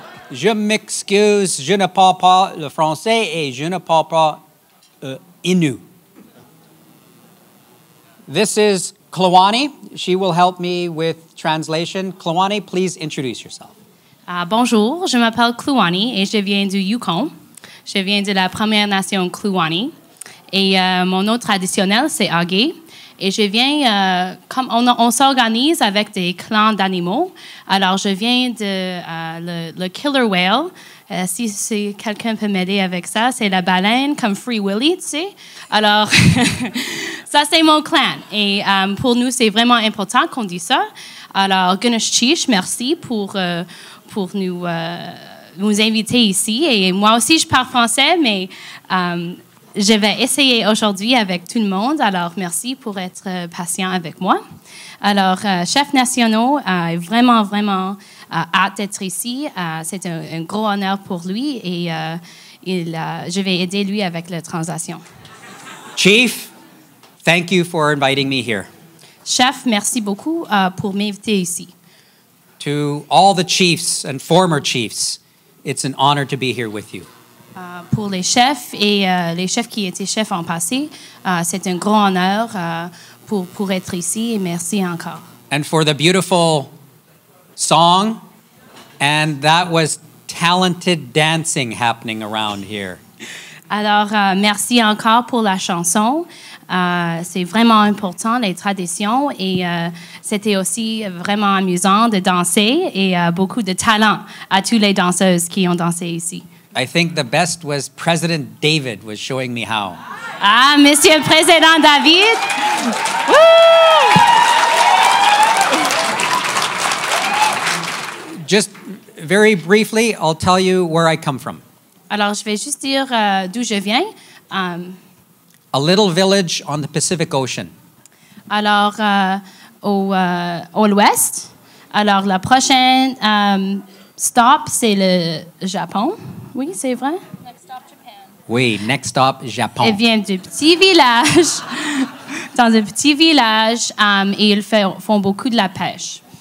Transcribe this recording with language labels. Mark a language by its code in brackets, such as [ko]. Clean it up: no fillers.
[fr] Je m'excuse, je ne parle pas le français et je ne parle pas Innu. [en] This is Klawani. She will help me with translation. Klawani, please introduce yourself. [fr] Bonjour, je m'appelle Klawani et je viens du Yukon. Je viens de la Première Nation Klawani. Et mon nom traditionnel, c'est Agé. Et je viens, comme on s'organise avec des clans d'animaux. Alors, je viens de le killer whale. Si quelqu'un peut m'aider avec ça, c'est la baleine comme Free Willy, tu sais. Alors, ça, c'est mon clan. Et pour nous, c'est vraiment important qu'on dise ça. Alors, Gunashchish, merci pour nous inviter ici. Et moi aussi, je parle français, mais je vais essayer aujourd'hui avec tout le monde. Alors, merci pour être patient avec moi. Alors, chef national est vraiment hâte d'être ici. C'est un gros honneur pour lui et je vais aider lui avec la translation. [en] Chief, thank you for inviting me here. [fr] Chef, merci beaucoup pour m'inviter ici. [en] To all the chiefs and former chiefs, it's an honor to be here with you. [fr] Pour les chefs et les chefs qui étaient chefs en passé, c'est un grand honneur pour être ici et merci encore. [en] And for the beautiful song, and that was talented dancing happening around here. [fr] Alors, merci encore pour la chanson. C'est vraiment important, les traditions, et c'était aussi vraiment amusant de danser et beaucoup de talent à toutes les danseuses qui ont dansé ici. [en] I think the best was President David was showing me how. [fr] Ah, Monsieur le Président David! [en] Just very briefly, I'll tell you where I come from. [fr] Alors, je vais juste dire d'où je viens. [en] A little village on the Pacific Ocean. [fr] Alors, au l'ouest. Alors, la prochaine stop, c'est le Japon. Oui, c'est vrai? [en] Next stop, Japan. Oui, next stop, Japon. [fr] Elle vient du petit village, dans un petit village, et ils font beaucoup de la pêche.